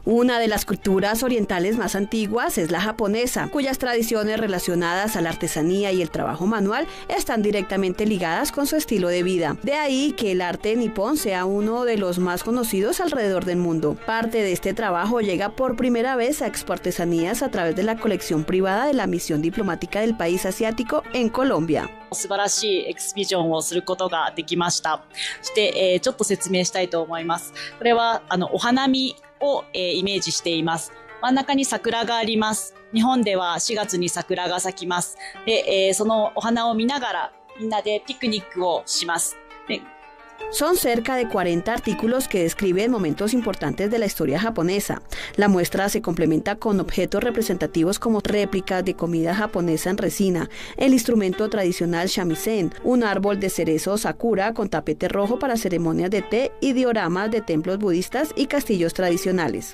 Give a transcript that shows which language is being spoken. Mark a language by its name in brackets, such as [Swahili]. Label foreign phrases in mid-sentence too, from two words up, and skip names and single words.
[Spanish] Una de las culturas orientales más antiguas es la japonesa, cuyas tradiciones relacionadas a la artesanía y el trabajo manual están directamente ligadas con su estilo de vida. De ahí que el arte nipón sea uno de los más conocidos alrededor del mundo. Parte de este trabajo llega por primera vez a Expo Artesanías a través de la colección privada de la misión diplomática del país asiático en Colombia. [Japanese] 素晴らしいエキシビジョンをすることができました。そして、ちょっと説明したいと思います。これはお花見を、イメージしています。真ん中に桜があります。日本では4月に桜が咲きます。で、そのお花を見ながらみんなでピクニックをします。で [Spanish] Son cerca de 40 artículos que describen momentos importantes de la historia japonesa. La muestra se complementa con objetos representativos como réplicas de comida japonesa en resina, el instrumento tradicional shamisen, un árbol de cerezo sakura con tapete rojo para ceremonias de té y dioramas de templos budistas y castillos tradicionales.